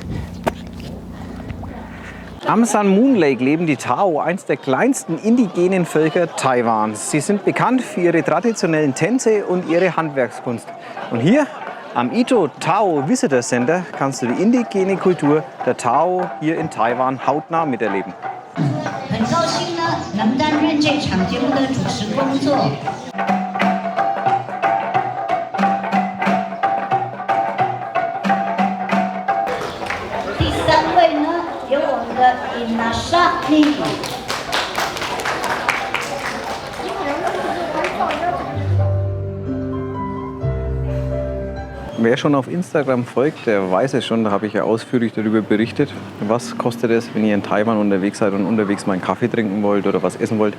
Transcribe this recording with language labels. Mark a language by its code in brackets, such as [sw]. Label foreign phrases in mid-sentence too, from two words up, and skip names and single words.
[de] Am Sun Moon Lake leben die Thao, eines der kleinsten indigenen Völker Taiwans. Sie sind bekannt für ihre traditionellen Tänze und ihre Handwerkskunst. Und hier am Ito Thao Visitor Center kannst du die indigene Kultur der Thao hier in Taiwan hautnah miterleben. [zh] 很高兴呢，能担任这场节目的主持工作。第三位呢，有我们的 Inasha Lee。 [de] Wer schon auf Instagram folgt, der weiß es schon, da habe ich ja ausführlich darüber berichtet, was kostet es, wenn ihr in Taiwan unterwegs seid und unterwegs mal einen Kaffee trinken wollt oder was essen wollt.